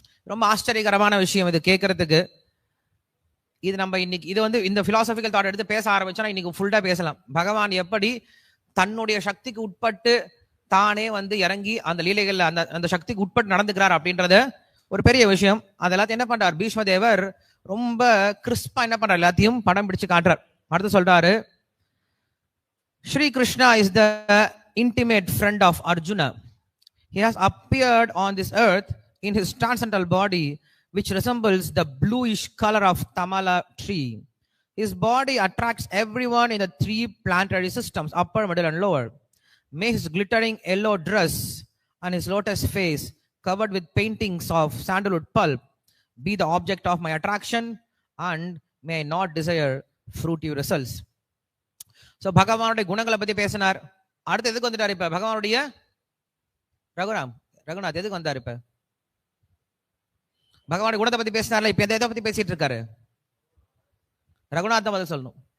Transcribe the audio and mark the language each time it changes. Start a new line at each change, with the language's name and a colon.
Tamil: ரொம்ப ஆச்சரியகரமான விஷயம் இது கேட்கறதுக்கு. இது நம்ம இன்னைக்கு இது வந்து இந்த பிலாசபிக்கல் தாட் எடுத்து பேச ஆரம்பிச்சோம்னா இன்னைக்கு ஃபுல்லா பேசலாம். பகவான் எப்படி தன்னுடைய சக்திக்கு உட்பட்டு தானே வந்து இறங்கி அந்த லீலைகள்ல அந்த அந்த சக்திக்கு உட்பட்டு நடந்துக்கிறார் அப்படின்றத ஒரு பெரிய விஷயம். அதெல்லாத்தையும் என்ன பண்றார் பீஷ்மதேவர், ரொம்ப கிறிஸ்பா என்ன பண்றார், எல்லாத்தையும் படம் பிடிச்சு காட்டுறார். அடுத்து சொல்றாரு,
English: Shri Krishna is the intimate friend of Arjuna. He has appeared on this earth in his transcendental body, which resembles the bluish color of Tamala tree. His body attracts everyone in the 3 planetary systems, upper, middle, and lower. May his glittering yellow dress and his lotus face, covered with paintings of sandalwood pulp, be the object of my attraction, and may I not desire fruity results.
Tamil: So பகவானுடைய குணங்களை பத்தி பேசினார். அடுத்து எதுக்கு வந்துட்டார் இப்ப, பகவானுடைய ரகுநாத் எதுக்கு வந்தார் இப்ப, பகவானுடைய குணத்தை பத்தி பேசினார்ல, இப்ப எதை பத்தி பேசிட்டு இருக்காரு, ரகுநாத் தான் பதில் சொல்லணும்.